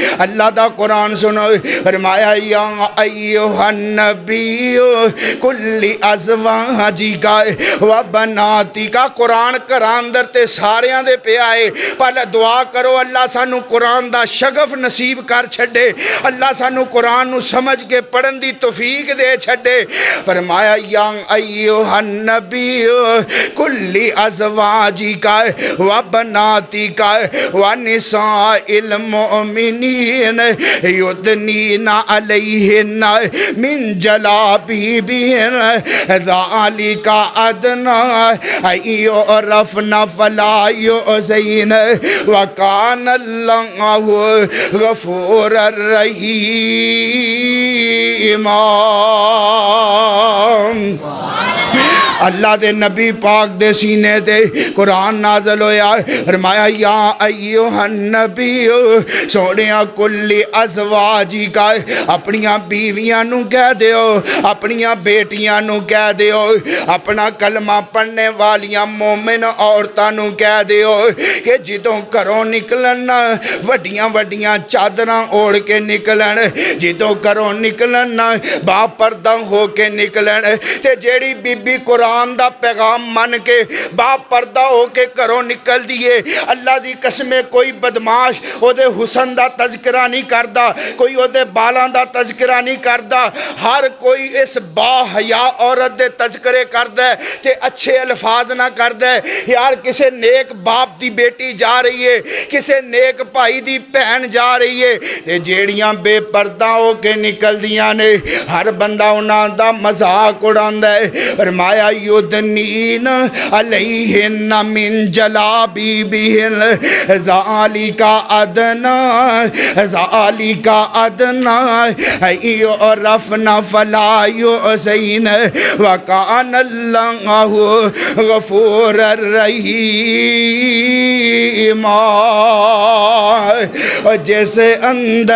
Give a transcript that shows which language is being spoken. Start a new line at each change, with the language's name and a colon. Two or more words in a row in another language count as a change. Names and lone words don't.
Punjabi: اللہ دا قرآن سنو فرمایا
Arabic: يا أيها النبي قل لأزواجك وبناتك.
Punjabi: قرآن گھراں اندر تے ساریاں دے پیا ہے، پر دعا کرو اللہ سانوں قرآن دا شغف نصیب کر چھڈے، اللہ سانوں قرآن نوں سمجھ کے پڑھن دی توفیق دے چھڈے.
Arabic: فرمایا يا أيها النبي قل لأزواجك وبناتك ونساء المؤمنين يدنين عليهن من جلابيبهن ذلك أدنى أن يعرفن فلا يؤذين وكان الله غفورا رحيما.
Punjabi: اللہ دے نبی پاک دے سینے تے قرآن نازل ہویا. فرمایا
Arabic: يا أيها النبي
Punjabi: سونیا
Arabic: قل لأزواجك
Punjabi: اپنیاں بیویاں نوں کہہ دیو، اپنیاں بیٹیاں نوں کہہ دیو، اپنا کلمہ پڑھن والیاں مومن عورتاں نوں کہہ دیو کہ جدوں گھروں نکلن وڈیاں وڈیاں چادراں اوڑھ کے نکلن، جدوں گھروں نکلن باپردہ ہو کے نکلن. تے جیڑی بیبی قرآن قرآن دا پیغام من کے با پردہ ہو کے گھروں نکل دیے اللہ دی قسم کوئی بدماش او دے حسن دا تذکرہ نہیں کردا کوئی او دے بالاں دا تذکرہ نہیں کردا ہر کوئی اس با حیا عورت دے تذکرے کردا ہے تے اچھے الفاظ نہ کردا ہے یار کسے نیک باپ دی بیٹی جا رہی ہے کسے نیک بھائی دی بہن جا رہی ہے تے جیڑیاں بے پردہ ہو کے نکل دیاں نے ہر بندہ انہاں دا مذاق اڑاندا ہے فرمایا
Arabic: یدنین علیہن من جلابیبہن ذالک ادنی یعرفن فلا یؤذین وکان اللہ غفور الرحیم
Punjabi: جیسے اندر